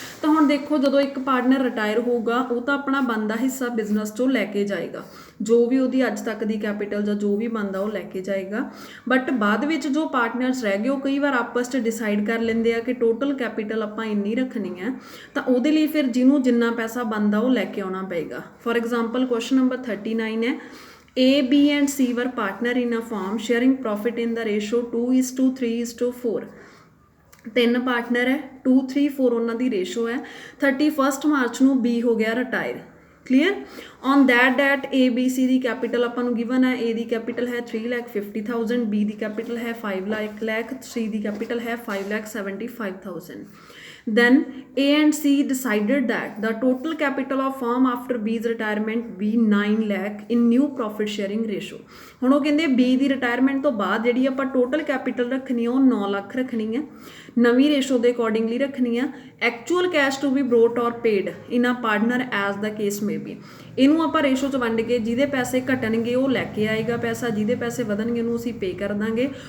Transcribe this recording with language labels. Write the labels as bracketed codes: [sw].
[pa] ਤਾਂ ਹੁਣ ਦੇਖੋ ਜਦੋਂ ਇੱਕ ਪਾਰਟਨਰ ਰਿਟਾਇਰ ਹੋਊਗਾ ਉਹ ਤਾਂ ਆਪਣਾ ਬਣਦਾ ਹਿੱਸਾ ਬਿਜ਼ਨਸ 'ਚੋਂ ਲੈ ਕੇ ਜਾਏਗਾ, ਜੋ ਵੀ ਉਹਦੀ ਅੱਜ ਤੱਕ ਦੀ ਕੈਪੀਟਲ ਜਾਂ ਜੋ ਵੀ ਬਣਦਾ ਉਹ ਲੈ ਕੇ ਜਾਏਗਾ। ਬਟ ਬਾਅਦ ਵਿੱਚ ਜੋ ਪਾਰਟਨਰਸ ਰਹਿ ਗਏ ਉਹ ਕਈ ਵਾਰ ਆਪਸ 'ਚ ਡਿਸਾਈਡ ਕਰ ਲੈਂਦੇ ਆ ਕਿ ਟੋਟਲ ਕੈਪੀਟਲ ਆਪਾਂ ਇੰਨੀ ਰੱਖਣੀ ਹੈ, ਤਾਂ ਉਹਦੇ ਲਈ ਫਿਰ ਜਿਹਨੂੰ ਜਿੰਨਾ ਪੈਸਾ ਬਣਦਾ ਉਹ ਲੈ ਕੇ ਆਉਣਾ ਪਏਗਾ। [en] For example question number 39 ਹੈ, A, B and C were partner in a firm sharing profit in the ratio 2:3:4। [pa] ਤਿੰਨ ਪਾਰਟਨਰ ਹੈ, 2:3:4 ਉਹਨਾਂ ਦੀ ਰੇਸ਼ੋ ਹੈ। 31 ਮਾਰਚ ਨੂੰ B ਹੋ ਗਿਆ retire. Clear? [en] on that date [pa] ABC ਦੀ capital ਆਪਾਂ ਨੂੰ ਗਿਵਨ ਹੈ, A ਦੀ ਕੈਪੀਟਲ ਹੈ 3,50,000, B ਦੀ ਕੈਪੀਟਲ ਹੈ 5 ਲੱਖ, C ਦੀ ਕੈਪੀਟਲ ਹੈ 5,75,000। [en] Then A and C decided that the total capital of firm after B's retirement be 9 lakh in new profit sharing ratio। [pa] ਹੁਣ ਉਹ ਕਹਿੰਦੇ B ਦੀ retirement ਤੋਂ ਬਾਅਦ ਜਿਹੜੀ ਆਪਾਂ ਟੋਟਲ ਕੈਪੀਟਲ ਰੱਖਣੀ ਆ ਉਹ 9 ਲੱਖ ਰੱਖਣੀ ਹੈ, ਨਵੀਂ ਰੇਸ਼ੋ ਦੇ ਅਕੋਰਡਿੰਗਲੀ ਰੱਖਣੀ ਆ। [en] Actual cash to be brought or paid in a partner as the case may be. [pa] ਇਹਨੂੰ ਆਪਾਂ ਰੇਸ਼ੋ 'ਚ ਵੰਡ ਕੇ ਜਿਹਦੇ ਪੈਸੇ ਘਟਣਗੇ ਉਹ ਲੈ ਕੇ ਆਏਗਾ ਪੈਸਾ, ਜਿਹਦੇ ਪੈਸੇ ਵਧਣਗੇ ਉਹਨੂੰ ਅਸੀਂ ਪੇ ਕਰ ਦਾਂਗੇ।